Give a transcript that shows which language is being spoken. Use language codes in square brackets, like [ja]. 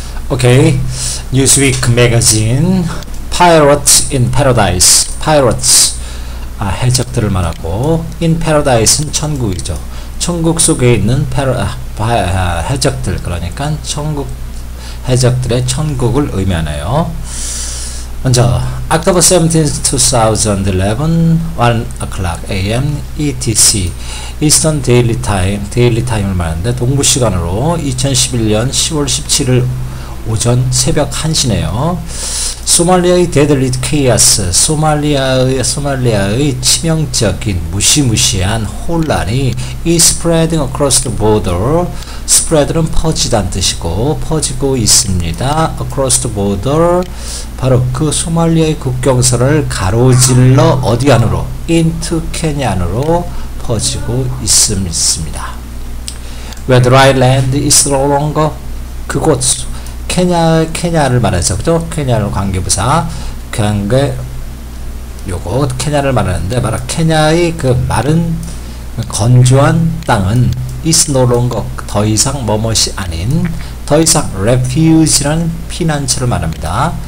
[en] Okay, Newsweek magazine. Pirates in Paradise. [ko] Pirates, 해적들을 말하고, [en] in Paradise는 [ko] 천국이죠. 천국 속에 있는 해적들, 그러니까 천국 해적들의 천국을 의미하네요. 먼저 [en] October 17, 2011, 1 o'clock a.m. [ko] ETC, Eastern Daily Time, Daily Time을 말하는데 동부 시간으로 2011년 10월 17일 오전 새벽 1시네요. 소말리아의 데들리 케이아스, 소말리아의 치명적인 무시무시한 혼란이 이 [en] spreading across the border, spread는 [ko] 퍼지다는 뜻이고 퍼지고 있습니다. [en] across the border, [ko] 바로 그 소말리아의 국경선을 가로질러 어디 안으로? into 케냐 안으로 퍼지고 있습니다. [en] Where the dry land is no longer, [ko] 그곳 케냐를 말하죠. 그죠? 케냐를 관계부사, 요거 케냐를 말하는데, 바로 케냐의 그 마른 건조한 땅은 [en] is no longer, [ko] 더 이상 뭐뭇이 아닌, 더 이상 refuge라는 피난처를 말합니다.